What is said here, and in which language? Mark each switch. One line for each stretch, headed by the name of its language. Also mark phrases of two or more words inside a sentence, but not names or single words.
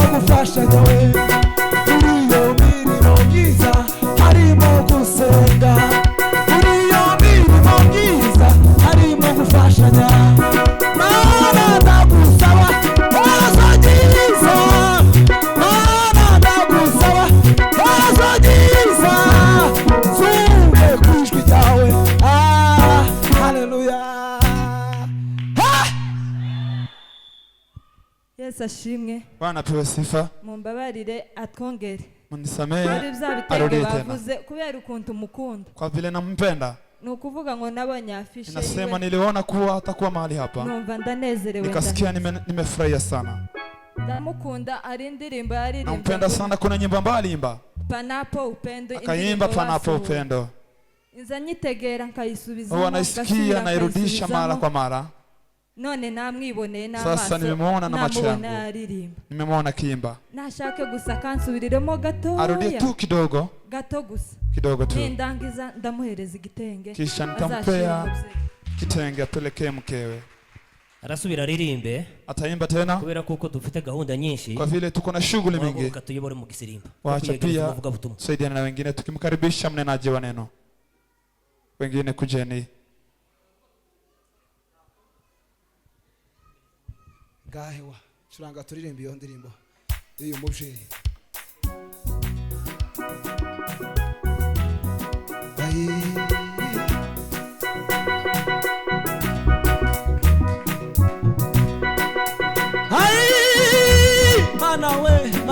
Kinyarwanda: gufashanya we muri iyo mirimo myiza harimo gusenga muri iyo mirimo myiza harimo gufashanya Mana ndagusaba herezo ryiza Mana ndagusaba herezo ryiza zumve kwijwi ryawe haleluya Yesu ashimwe
Swahili: Bwana pewe sifa
Kinyarwanda: mumbabarire atwongere
Swahili: munisamehe
Kinyarwanda: muri bya bitego
Swahili: arudie tena
Kinyarwanda: bavuze kubera ukuntu mukunda
Swahili: kwa vile nampenda
Kinyarwanda: ni ukuvuga ngo nabonye afishe
Swahili: inasema niliona kuwa hatakuwa mahali hapa
Kinyarwanda: numva ndanezerewe
Swahili: nikasikia nimefurahia sana
Kinyarwanda: ndamukunda ari indirimbo yaririmbye
Swahili: nampenda sana kuna nyimbo ambayo aliimba Panapo Upendo akaimba Panapo Upendo
Kinyarwanda: nza nyitegera nkayisubiza
Swahili: huwa naisikia nairudisha mara kwa mara
Kinyarwanda: none namwiboneye
Swahili: Sasa nimemuona na macho yangu.
Kinyarwanda: aririmba.
Swahili: Nimemuona kiimba.
Kinyarwanda: Nashake gusa kansubiriremo gato.
Swahili: Arudie tu kidogo.
Kinyarwanda: Gato gusa.
Swahili: Kidogo tu.
Kinyarwanda: Nindangiza ndamuhereza igitenge.
Swahili: Kisha nitampea kitenge apelekee mkewe.
Kinyarwanda: Arasubira aririmbe.
Swahili: Ataimba tena.
Kinyarwanda: Kubera kuko dufite gahunda nyinshi.
Swahili: Kwa vile tuko na shughuli mingi.
Kinyarwanda: Katuyobore mu Gisirimba.
Swahili: Waacha pia saidiana na wengine tukimkaribisha mnenaji wa neno. Wengine kujeni.
Rundi: Gahewa curanga turirimba iyo ndirimbo iyo muvyeyi. Mana we